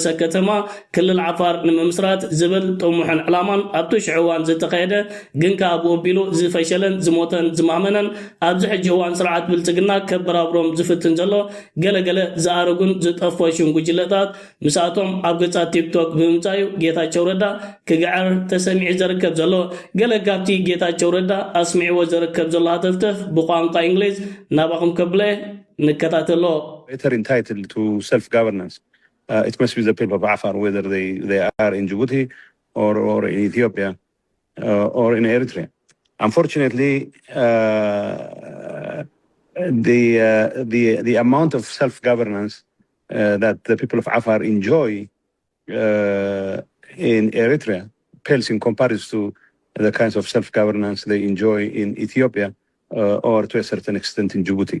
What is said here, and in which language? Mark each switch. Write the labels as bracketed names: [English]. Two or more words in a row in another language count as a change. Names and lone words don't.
[Tigrinya] ከተማ ክልል ዓፋር ንምምስራት ዝብል ጥሙሕን ዕላማን ኣብቲ ሽዑ እዋን ዝተኻየደ ግን ካብ ወቢሉ ዝፈሸለን ዝሞተን ዝማመነን ኣብዚ ሕጂ እዋን ስርዓት ብልፅግና ከበራብሮም ዝፍትን ዘሎ ገለገለ ዝኣረጉን ዝጠፈሹን ጉጅለታት ምስኣቶም ኣብ ገጻት ቲክቶክ ብምምፃዩ ጌታቸው ረዳ ክግዕር ተሰሚዑ ዝርከብ ዘሎ ገለ ካብቲ ጌታቸው ረዳ ኣስሚዕዎ ዝርከብ ዘሎ ሃተፍተፍ ብቋንቋ እንግሊዝ ናባኹም ከብለ ንከታተሎ። [English] entitled to self-governance. It must be the people of Afar, whether they are in Djibouti or in Ethiopia or in Eritrea. Unfortunately, the amount of self-governance that the people of Afar enjoy in Eritrea pales in comparison to the kinds of self-governance they enjoy in Ethiopia or to a certain extent in Djibouti.